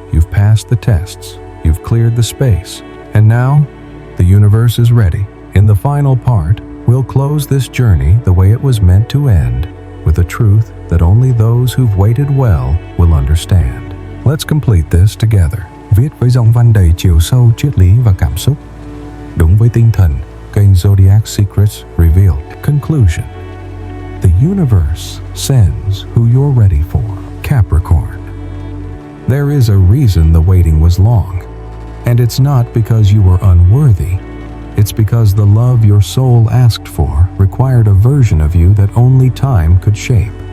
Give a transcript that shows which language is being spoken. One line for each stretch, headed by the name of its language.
English: You've passed the tests. You've cleared the space. And now, the universe is ready. In the final part, we'll close this journey the way it was meant to end, with a truth that only those who've waited well will understand. Let's complete this together.
Vietnamese: Viết với dòng văn đầy chiều sâu, triết lý và cảm xúc. Đúng với tinh thần, kênh Zodiac Secrets Revealed.
English: Conclusion. The universe sends who you're ready for, Capricorn. There is a reason the waiting was long. And it's not because you were unworthy. It's because the love your soul asked for required a version of you that only time could shape.